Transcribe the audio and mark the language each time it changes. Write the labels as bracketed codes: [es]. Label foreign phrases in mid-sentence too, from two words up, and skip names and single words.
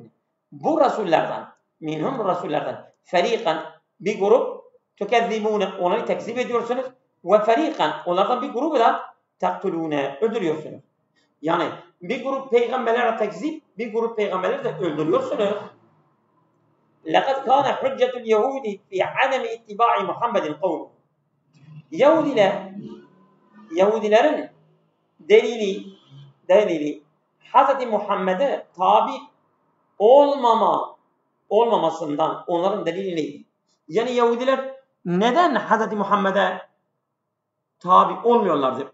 [tr] Bu Resullerden, feriqan bir grup, tukezzibune onları tekzip ediyorsunuz ve feriqan onlardan bir grubu da taktulune öldürüyorsunuz. Yani bir grup peygamberlere tekzip, bir grup peygamberleri de öldürüyorsunuz. [ar] لَقَدْ كَانَ حُجَّةُ الْيَهُودِ فِي عَدَمِ اِتِّبَاعِ مُحَمَّدٍ قَوْمُ. [tr] Yahudilerin delili Hz. Muhammed'e tabi olmamasından onların delili neydi? Yani Yahudiler neden Hz. Muhammed'e tabi olmuyorlardı?